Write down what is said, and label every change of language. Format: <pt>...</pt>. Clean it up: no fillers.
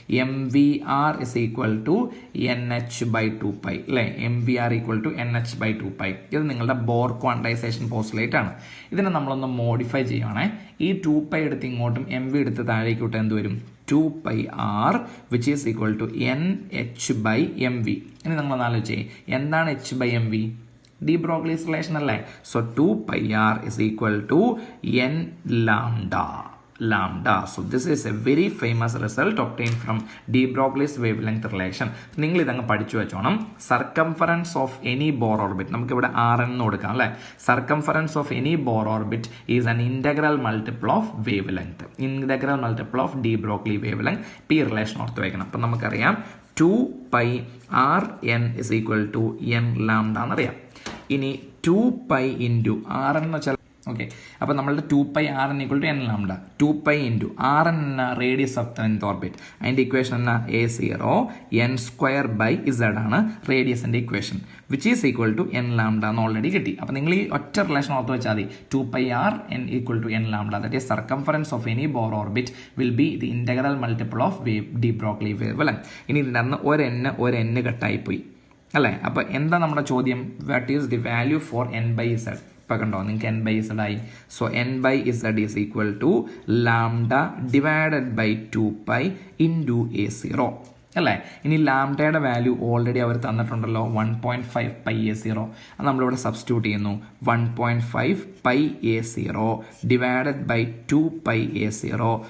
<en>MVR is equal to NH/2π അല്ലേ, MVR equal to NH/2π.</en> <ml>ഇത് നിങ്ങളുടെ ബോർ ക്വാണ്ടൈസേഷൻ പോസ്റ്റുലേറ്റ് ആണ്. ഇതിനെ നമ്മളൊന്ന് മോഡിഫൈ ചെയ്യുവാണേ. ഈ 2π എടുത്ത് ഇങ്ങോട്ടും MV എടുത്ത് താഴേക്കോട്ട് എന്ത് വരും?</ml> <en>2πr which is equal to NH/MV.</en> <ml>ഇനി നമ്മളൊന്ന് ആലോചിച്ചേ, എന്താണ് H/MV?</ml> <en>de Broglie's relation</en> <ml>അല്ലേ.</ml> <en>So 2πr is equal to n lambda. So this is a very famous result obtained from de Broglie's wavelength relation.</en> <ml>നിങ്ങൾ ഇതങ്ങ് പഠിച്ചു വെച്ചോണം.</ml> <en>circumference of any Bohr orbit,</en> <ml>നമുക്കിവിടെ RN എന്ന് കൊടുക്കാം അല്ലേ.</ml> <en>Circumference of any Bohr orbit is an integral multiple of wavelength. Integral multiple of de Broglie wavelength.</en> <ml>ഈ relation ഓർത്ത് വയ്ക്കണം. അപ്പം നമുക്കറിയാം</ml> <en>2πRn is equal to n lambda എന്നറിയാം.</en> <ml>ഇനി 2π ഇൻറ്റു ആർ എന്ന് വെച്ചാൽ ഓക്കെ, അപ്പോൾ നമ്മളുടെ 2πRn</ml> <en>Equal to n lambda.</en> <ml>2π into RN എന്ന</ml> <en>Radius of the nth orbit.</en> <ml>അതിൻ്റെ ഇക്വേഷൻ എന്നാ A0 n² ആണ് റേഡിയസിൻ്റെ equation,</ml> <en>which is equal to n lambda</en> <ml>എന്ന് ഓൾറെഡി കിട്ടി. അപ്പോൾ നിങ്ങൾ ഈ ഒറ്റ റിലേഷൻ ഓർത്ത് വെച്ചാൽ മതി.</ml> <en>2πRn equal to n lambda, that is circumference of any Bohr orbit will be the integral multiple of de Broglie wave length.</en> <ml>ഇനി ഇതിൻ്റെ അന്ന് ഒരു n കട്ടായിപ്പോയി അല്ലേ. അപ്പോൾ എന്താ നമ്മുടെ ചോദ്യം?</ml> <en>What is the value for n by z?</en> <ml>ഇപ്പം കണ്ടോ, നിങ്ങൾക്ക് n by z ആയി.</ml> <en>So n by z is equal to lambda divided by 2π into A0 അല്ലേ.</en> <ml>ഇനി ലാംഡയുടെ വാല്യൂ ഓൾറെഡി അവർ തന്നിട്ടുണ്ടല്ലോ, 1.5 pi A0. അത് നമ്മളിവിടെ സബ്സ്റ്റിറ്റ്യൂട്ട് ചെയ്യുന്നു.</ml> <en>1.5 pi A0 divided by 2π A0.</en>